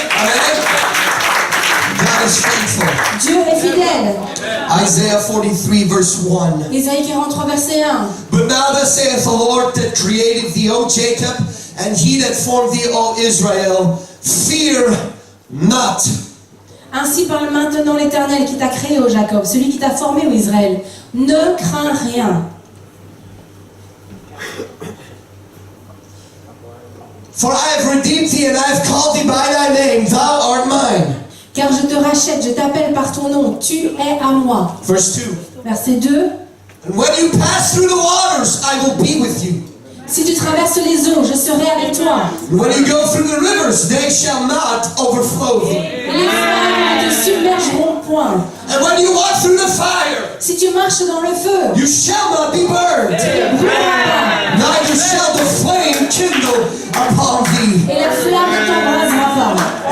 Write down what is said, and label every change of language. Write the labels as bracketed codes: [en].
[en] Amen. God is faithful. [fr] Dieu est fidèle. [en] Isaiah 43 verse 1. [fr] Ésaïe 43, verset 1. [en] But now thus saith the Lord that created thee, O Jacob, and he that formed thee, O Israel, fear not. [fr] Ainsi parle maintenant l'Éternel qui t'a créé, ô Jacob, celui qui t'a formé, ô Israël. Ne crains rien. [en] For I have redeemed thee, and I have called thee by thy name, thou art mine. [fr] Car je te rachète, je t'appelle par ton nom, tu es à moi. [en] Verse 2. [fr] Verset 2. [en] And when you pass through the waters, I will be with you. [fr] Si tu traverses les eaux, je serai avec toi. [en] And when you go through the rivers, they shall not overflow you. [fr] Et les fleuves ne te submergeront point. [en] And when you walk through the fire, [fr] Si tu marches dans le feu, [en] you shall not be burned. [fr] tu ne brûleras pas. [en] Neither shall the flame kindle upon thee. [fr] Et la flamme ne t'embrasera pas.